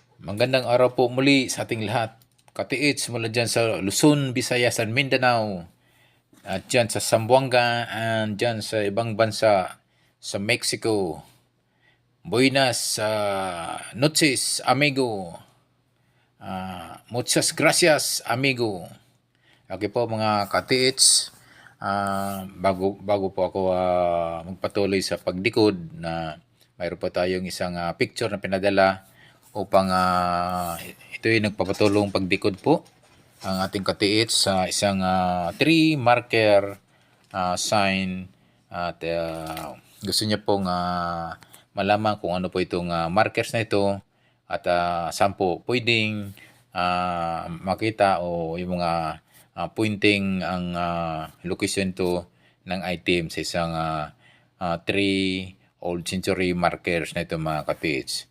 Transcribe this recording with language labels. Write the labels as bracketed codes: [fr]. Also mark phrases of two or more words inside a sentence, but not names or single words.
[tl] Magandang araw po muli sa ating lahat. Katiits mula dyan sa Luzon, Visayas, and Mindanao. At dyan sa Zamboanga and dyan sa ibang bansa sa Mexico. [es] Buenas noches, amigo. Muchas gracias, amigo. [tl] Okay po mga katiits. Bago po ako magpatuloy sa pagdikod na mayroon po tayong isang picture na pinadala upang ito ay nagpapatulong pagdikod po ang ating katiits sa isang [en] tree marker sign [tl] at gusto niya pong malaman kung ano po itong markers na ito at saan po pwedeng makita o yung mga pointing ang location to ng item sa isang 3 [en] old century markers [tl] na ito mga katiits.